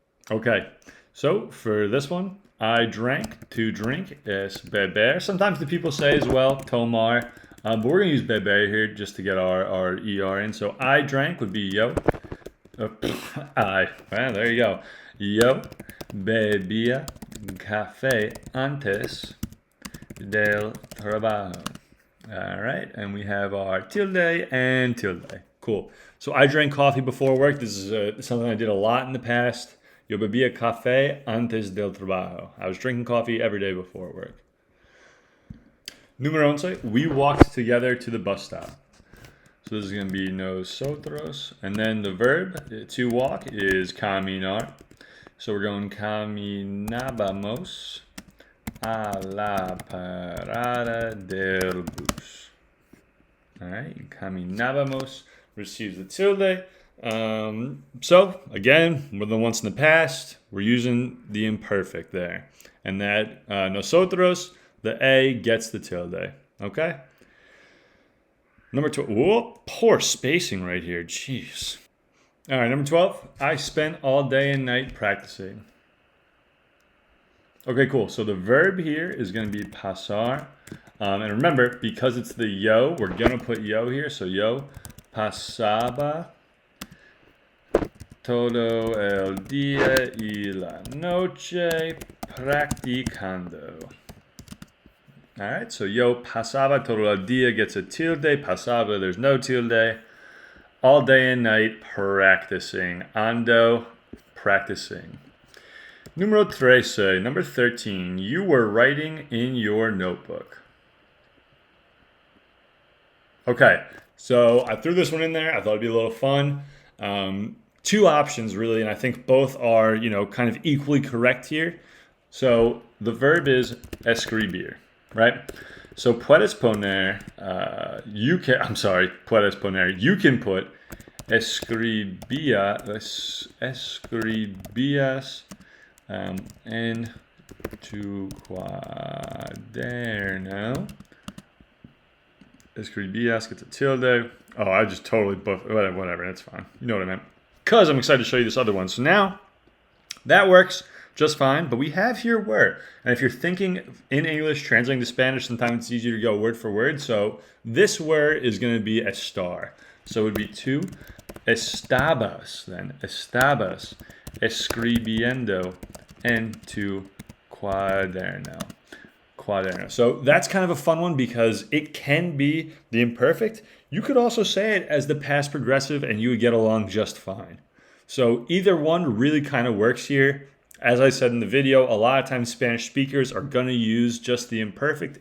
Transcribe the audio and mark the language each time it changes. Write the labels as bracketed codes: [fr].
[en] Okay, so for this one, I drank, to drink, [es] es beber. [en] Sometimes the people say as well, tomar, but we're going to use beber here just to get our ER in. So I drank would be yo. Well, there you go. [es] Yo bebía café antes del trabajo. [en] All right, and we have our tilde and tilde. Cool. So I drank coffee before work. This is something I did a lot in the past. [es] Yo bebía café antes del trabajo. [en] I was drinking coffee every day before work. Número 11, we walked together to the bus stop. So this is going to be nosotros. And then the verb to walk is caminar. So we're going [es] caminábamos a la parada del bus. [en] All right, caminábamos receives the tilde. So again, we're the ones in the past. We're using the imperfect there. And that nosotros, the A gets the tilde. Okay? Number 12. Whoa, poor spacing right here. Jeez. All right, number 12. I spent all day and night practicing. Okay, cool. So the verb here is going to be pasar. And remember, because it's the yo, we're going to put yo here. [es] So yo pasaba todo el día y la noche practicando. [en] All right, so [es] yo pasaba todo el día [en] gets a tilde. Pasaba, there's no tilde. All day and night practicing. Ando, practicing. Numero 13, number 13. You were writing in your notebook. Okay, so I threw this one in there. I thought it'd be a little fun. Two options, really, and I think both are, kind of equally correct here. So the verb is escribir. Right? So [es] puedes poner, puedes poner, [en] you can put [es] escribías en tu cuaderno. [en] Escribías gets a tilde. Oh, I just totally buffed, whatever, that's fine. You know what I meant. Because I'm excited to show you this other one. So now, that works just fine, but we have here were. And if you're thinking in English, translating to Spanish, sometimes it's easier to go word for word. So this word is going to be estar. So it would be [es] tú estabas, [en] then. [es] Estabas escribiendo en tu cuaderno. Cuaderno. [en] So that's kind of a fun one because it can be the imperfect. You could also say it as the past progressive and you would get along just fine. So either one really kind of works here. As I said in the video, a lot of times Spanish speakers are going to use just the imperfect.